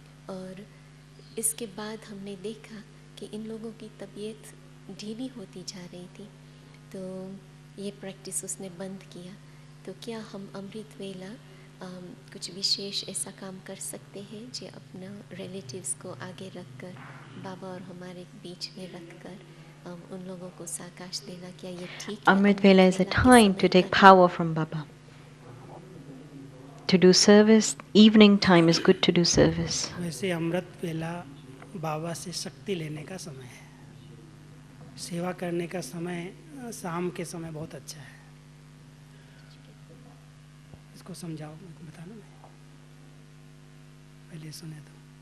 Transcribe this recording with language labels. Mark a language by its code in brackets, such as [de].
[hi] और इसके बाद हमने देखा कि इन लोगों की तबीयत ढीली होती जा रही थी, तो ये प्रैक्टिस उसने बंद किया। तो क्या हम अमृत वेला कुछ विशेष ऐसा काम कर सकते हैं जो अपना रिलेटिव्स को आगे रखकर बाबा और हमारे बीच में रखकर उन लोगों को साकाश देना, क्या ये ठीक है? [en] Amrit Vela is a time to take power from Baba. to do service, evening time is good to do service. [hi] वैसे अमृत वेला बाबा से शक्ति लेने का समय है, सेवा करने का समय शाम के समय बहुत अच्छा है। इसको समझाओ, मेरे को बताना, मैं पहले सुने तो।